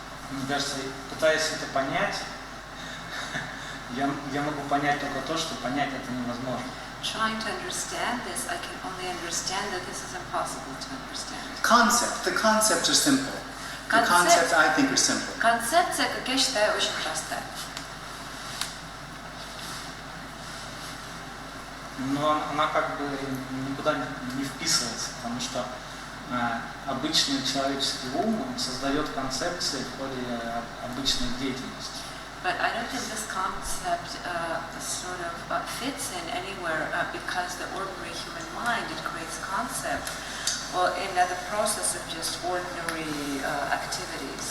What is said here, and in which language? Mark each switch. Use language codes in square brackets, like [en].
[ru] Мне кажется, пытаясь это понять, я могу понять только то, что понять это невозможно. [en] Trying to understand this, I can only understand that this is impossible to understand. The concepts are simple. The concepts, I think, are simple. [ru] Концепция, как я считаю, очень простая. Но она как бы никуда не вписывается, потому что обычный человеческий ум, он создает концепции в ходе обычной деятельности. [en] But I don't think this concept sort of fits in anywhere because the ordinary human mind, it creates concepts. Well, in the process of just ordinary activities.